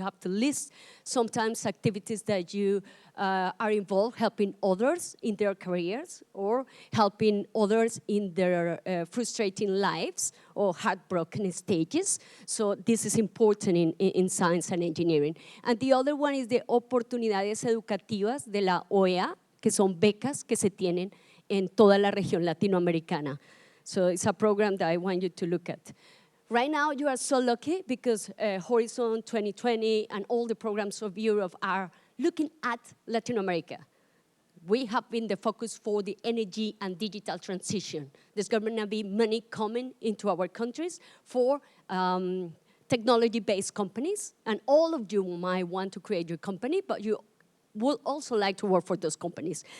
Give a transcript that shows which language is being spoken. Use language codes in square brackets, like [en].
[en] You have to list sometimes activities that you are involved helping others in their careers or helping others in their frustrating lives or heartbroken stages. So this is important in science and engineering. And the other one is the [es] oportunidades educativas de la OEA, que son becas que se tienen en toda la región latinoamericana. [en] So it's a program that I want you to look at. Right now, you are so lucky because Horizon 2020 and all the programs of Europe are looking at Latin America. We have been the focus for the energy and digital transition. There's going to be money coming into our countries for technology-based companies, and all of you might want to create your company, but you would also like to work for those companies.